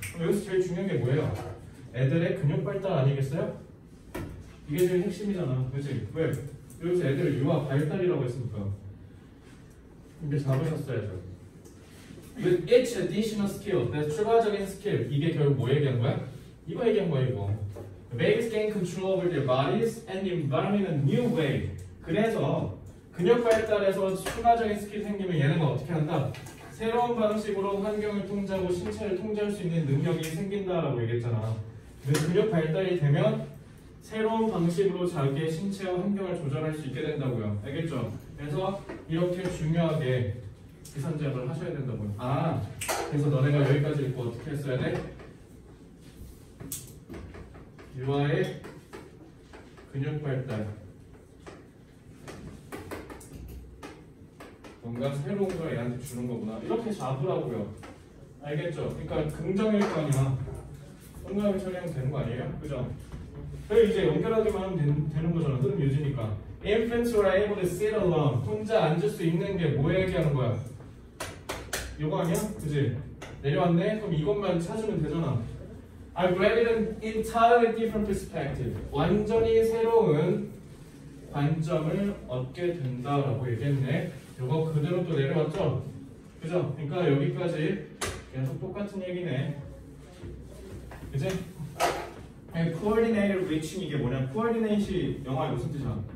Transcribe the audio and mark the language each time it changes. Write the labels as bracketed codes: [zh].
[ko] 그럼 여기서 제일 중요한 게 뭐예요? 애들의 근육 발달 아니겠어요? 이게 제일 핵심이잖아. 그렇지? 왜? 여기서 애들을 유아 발달이라고 했으니까. 이게 잡으셨어야죠. [en] With each additional skill, [ko] 그래서 추가적인 스킬, 이게 결국 뭐 얘기한 거야? 이거 얘기한 거야, 이거. [en] Babies gain control over their bodies and the environment in a new way. [ko] 그래서 근육 발달에서 추가적인 스킬이 생기면 얘네가 어떻게 한다? 새로운 방식으로 환경을 통제하고 신체를 통제할 수 있는 능력이 생긴다라고 얘기했잖아. 그래서 근육 발달이 되면 새로운 방식으로 자기의 신체와 환경을 조절할 수 있게 된다고요. 알겠죠? 그래서 이렇게 중요하게 기선제압을 하셔야 된다고요. 아, 그래서 너네가 여기까지 읽고 어떻게 했어야 돼? 유아의 근육 발달 뭔가 새로운 걸 얘한테 주는 거구나 이렇게 잡으라고요. 알겠죠? 그러니까 긍정일 거 아니야. 동그라미 처리하면 되는 거 아니에요? 그죠? 그래 이제 연결하기만 하면 되는 거잖아. 흐름 유지니까. [en] Infants who are able to sit alone [ko] 혼자 앉을 수 있는 게 뭐 얘기하는 거야? 이거 아니야? 그지? 내려왔네? 그럼 이것만 찾으면 되잖아. [en] I grabbed an entirely different perspective. [ko] 완전히 새로운 관점을 얻게 된다라고 얘기했네. 이거 그대로 또 내려왔죠? 그죠? 그러니까 여기까지 계속 똑같은 얘기네. 그지? [en] Coordinated reaching [ko] 이게 뭐냐? Coordinate이 영어에 무슨 뜻이야?